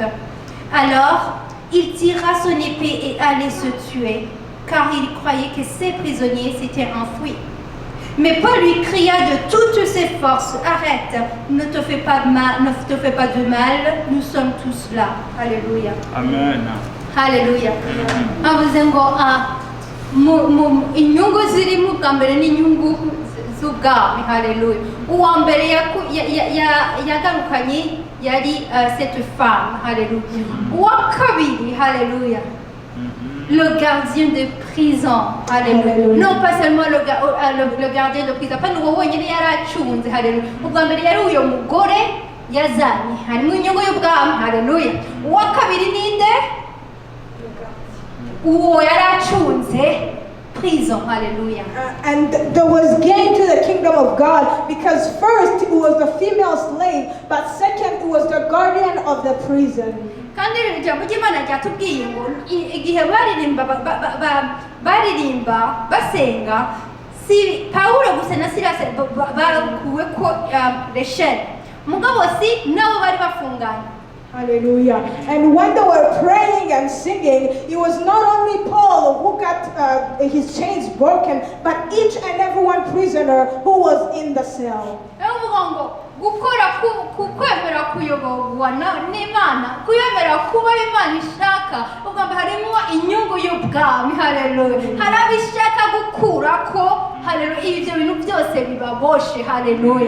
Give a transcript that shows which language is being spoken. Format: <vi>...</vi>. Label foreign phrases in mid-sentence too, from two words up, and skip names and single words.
<fr>Alors, il tira son épée et allait se tuer, car il croyait que ses prisonniers s'étaient enfuis. Mais Paul lui cria de toutes ses forces, arrête, ne te fais pas de mal, nous sommes tous là. Alléluia. Amen. Alléluia.</fr> <rw>Avuzengo inyungu ziri mu kambere n'inyungu z'ubwami. Haleluya. Uwa mbere yagarukanye yari</rw> <fr>cette femme.</fr> <rw>Haleluya. Uwa kabiri, haleluya,</rw> <fr>le gardien de prison. Haleluya. Non pas seulement le gardien de prison, pas</fr> <rw>n'uwo wenyine yari acunze. Haleluya. Ubwa mbere yari uyo mugore yazanye, harimo inyungu y'ubwami. Haleluya. Uwa kabiri ninde? Uwo yari acunze prison. Hallelujah.</rw> <en>And there was gain to the kingdom of God, because first it was the female slave, but second it was the guardian of the prison.</en> <rw>Kandi ijambo ry'Imana ryatubwiye ngo igihe baririmba basenga, si Paulo gusa na Silasi bakuwe ko resheni, mugabo si nabo bari bafunganye. Hallelujah.</rw> <en>And when they were praying and singing, it was not only Paul who got his chains broken, but each and every one prisoner who was in the cell.</en> <rw>Gukora kwemera kuyoborwa n'Imana, kuyemera kuba Imana ishaka, ubwo harimo inyungu y'ubwami. Haleluya. Hari abishaka gukura ko, haleluya, ibyo bintu byose bibaboshe. Haleluya.</rw>